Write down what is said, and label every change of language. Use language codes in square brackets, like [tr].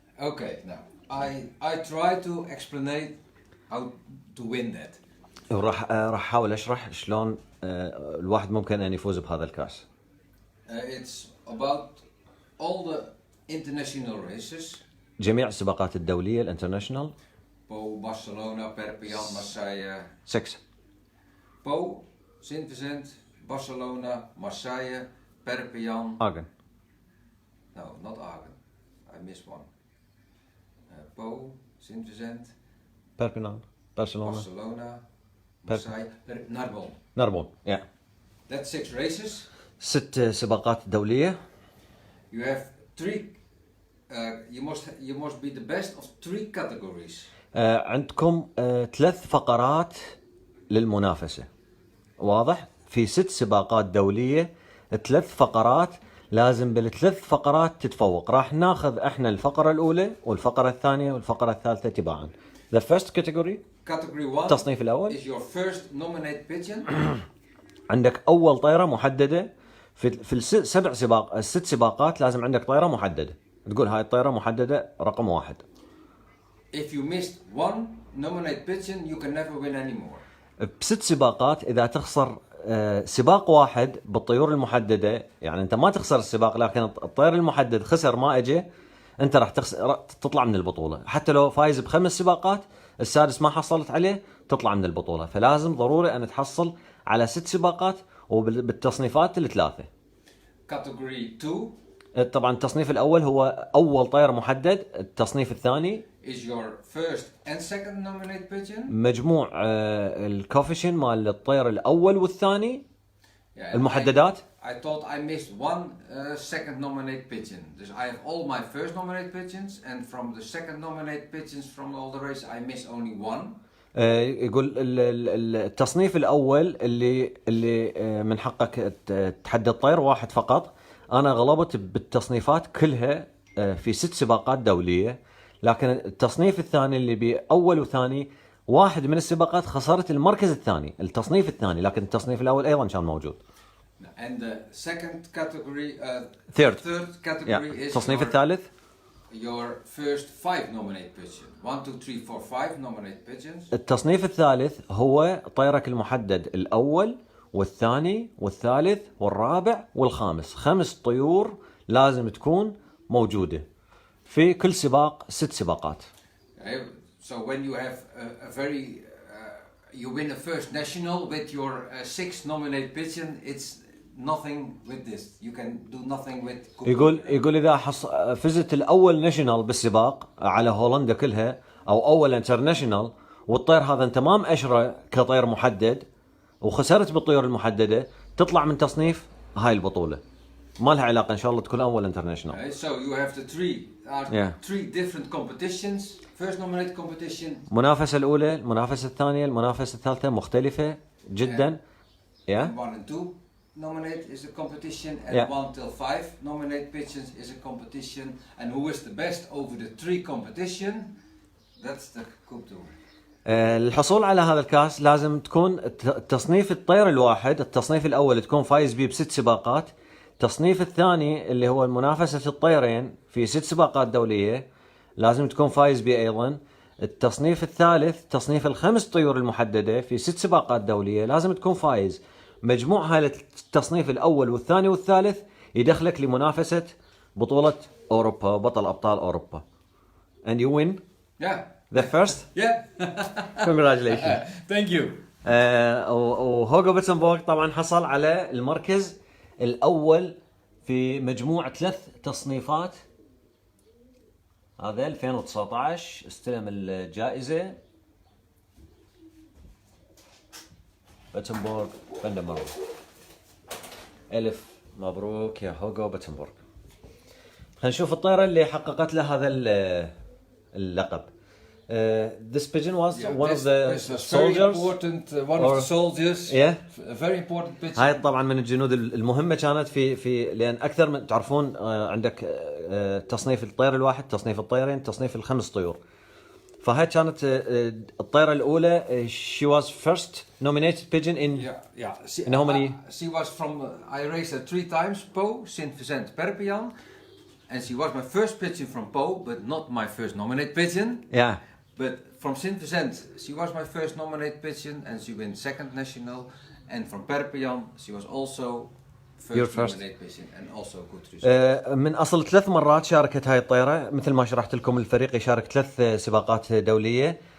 [en] Okay, now I try to explain how to win that. [ar] راح احاول اشرح شلون الواحد ممكن ان يفوز بهذا الكاس. [en] It's about all the international races. [ar] جميع السباقات الدولية الانترناشونال. [en] Po, Barcelona, Perpignan, Marseille. 6. Po, Sint Vincent, Barcelona, Marseille, Perpignan. Agen. No, not Agen. I missed one. Po, Sint Vincent, Perpignan, Barcelona, Marseille, Narbonne. Narbonne, yeah. That's 6 races. [ar] 6 سباقات دولية. [en] You have 3. You must be the best of 3 categories. [ar] عندكم 3 فقرات للمنافسة. واضح؟ في 6 سباقات دولية 3 فقرات، لازم بال3 فقرات تتفوق. راح ناخذ احنا الفقرة الأولى والفقرة الثانية والفقرة الثالثة تباعا. [en] The first category. Category 1. [ar] التصنيف الأول. [en] Is your first nominate pigeon. [ar] عندك أول طيرة محددة في الست سباقات، لازم عندك طيرة محددة. تقول هاي الطيرة محددة رقم 1. [en] If you missed one nominate pigeon, you can never win anymore. [ar] ب6 سباقات إذا تخسر سباق واحد بالطيور المحددة، يعني أنت ما تخسر السباق لكن الطير المحدد خسر ما أجي، أنت راح تطلع من البطولة. حتى لو فايز ب5 سباقات السادس ما حصلت عليه تطلع من البطولة. فلازم ضروري أن تحصل على 6 سباقات وبالتصنيفات ال3. [en] Category 2. [ar] طبعا التصنيف الأول هو أول طير محدد. التصنيف الثاني [en] is your first and second nominate pigeon. [ar] مجموع الكوفيشن مال الطير الأول والثاني المحددات. [en] I thought I missed one second nominate pigeon. Dus I have all my first nominate pigeons, and from the second nominate pigeons from all the races I missed only one. [ar] يقول التصنيف الأول اللي من حقك تحدد طير واحد فقط. أنا غلبت بالتصنيفات كلها في 6 سباقات دولية، لكن التصنيف الثاني اللي بأول وثاني واحد من السباقات خسرت المركز الثاني، التصنيف الثاني، لكن التصنيف الأول أيضا كان موجود. [en] And the second category, third category is [ar] التصنيف الثالث [en] your first 5 nominate pigeons. 1, 2, 3, 4, 5 nominate pigeons. [ar] التصنيف الثالث هو طيرك المحدد الأول والثاني والثالث والرابع والخامس. 5 طيور لازم تكون موجودة في كل سباق 6 سباقات. [en] So when you have a very you win a first national with your 6 nominate pigeon, it's nothing with this. You can do nothing with. [ar] يقول إذا فزت الأول ناشونال بالسباق على هولندا كلها أو أول انترناشونال والطير هذا أنت ما مأشره كطير محدد وخسرت بالطيور المحددة تطلع من تصنيف هاي البطولة. ما لها علاقة إن شاء الله تكون أول انترناشونال. [en] So you have the three different competitions. First nominate competition. [ar] المنافسة الأولى، المنافسة الثانية، المنافسة الثالثة مختلفة جدا. [en] Yeah. 1 and 2 nominate is a competition, and 1 till 5 nominate pigeons is a competition, and who is the best over the 3 competition? That's the Coupe du Monde. الحصول على هذا الكاس لازم تكون تصنيف الطير الواحد، التصنيف الأول تكون فايز به ب6 سباقات، التصنيف الثاني اللي هو منافسة الطيرين في 6 سباقات دولية لازم تكون فايز به أيضا، التصنيف الثالث تصنيف ال5 طيور المحددة في 6 سباقات دولية لازم تكون فايز. مجموع هاي التصنيف الأول والثاني والثالث يدخلك لمنافسة بطولة أوروبا، بطل أبطال أوروبا. And you win? Yeah. The first? Yeah. Congratulations. Thank you. [ar] وهوغو بيتسنبورغ طبعا حصل على المركز الأول في مجموع 3 تصنيفات. هذا 2019 استلم الجائزة. بيتسنبورغ فندمرو. ألف مبروك يا هوغو بيتسنبورغ. خلينا نشوف الطيرة اللي حققت له هذا اللقب. [en] This pigeon was one of the soldiers. One of the soldiers. Yeah. A very important pigeon. [ar] هاي طبعا من الجنود المهمة كانت في لأن أكثر من تعرفون عندك تصنيف الطير الواحد، تصنيف الطيرين، تصنيف ال5 طيور. فهاي كانت الطيرة الأولى. [en] She was first nominated pigeon in. Yeah. In how many? She was from. I raced her 3 times. Pau, Saint-Vincent, Perpignan, and she was my first pigeon from Pau, but not my first nominated pigeon. Yeah. But from Saint-Vincent, she was my first nominated pigeon, and she won 2nd national. And from Perpignan, she was also first nominated pigeon, and also good result. [ar] من أصل 3 مرات شاركت هاي الطيرة، مثل ما شرحت لكم الفريق يشارك 3 سباقات دولية.